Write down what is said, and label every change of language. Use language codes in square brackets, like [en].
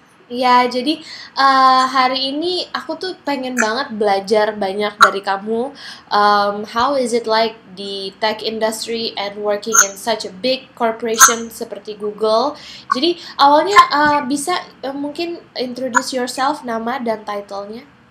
[id] Ya, jadi hari ini aku tuh pengen banget belajar banyak dari kamu. [en] How is it like di tech industry and working in such a big corporation seperti Google? [id] Jadi awalnya bisa mungkin [en] introduce yourself, [id] nama dan title-nya.